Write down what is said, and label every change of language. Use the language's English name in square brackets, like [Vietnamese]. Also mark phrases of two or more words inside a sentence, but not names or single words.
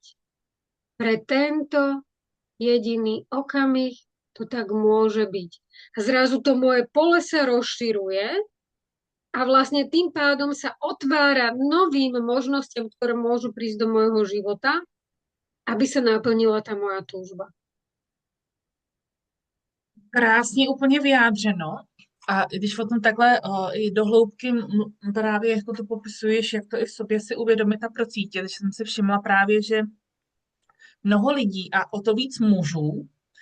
[Slovak] Pre tento jediný okamih to tak môže byť. A zrazu to moje pole sa rozširuje a vlastne tým pádom sa otvára novým možnostiam, ktoré môžu prísť do môjho života, aby sa naplnila tá moja túžba. [Czech] Krásně úplně vyjádřeno. A když potom takhle i do hloubky právě jako to popisuješ, jak to i v sobě si uvědomit a procítit, že jsem si všimla právě, že mnoho lidí a o to víc mužů,